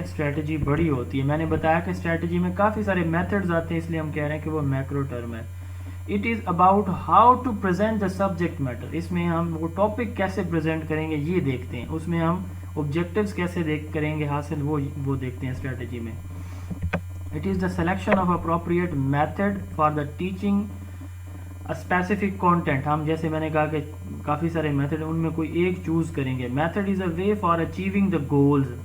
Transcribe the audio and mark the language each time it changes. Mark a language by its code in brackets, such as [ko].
[ur] Strategy بڑی ہوتی ہے. میں نے بتایا کہ اسٹریٹجی میں کافی سارے میتھڈز آتے ہیں، اس لیے ہم کہہ رہے ہیں کہ وہ میکرو ٹرم ہے. [en] It is about how to present the subject matter. [ur] اس میں ہم وہ ٹاپک کیسے پریزنٹ کریں گے یہ دیکھتے ہیں. اس میں ہم آبجیکٹیوز کیسے کریں گے حاصل، وہ دیکھتے ہیں اسٹریٹجی میں. [en] it is the selection of appropriate method for the teaching [ur] specific content, ہم جیسے میں نے کہا کہ کافی سارے میتھڈ ہیں، ان میں کوئی ایک چوز کریں گے. [en] Method is a way for achieving the goals.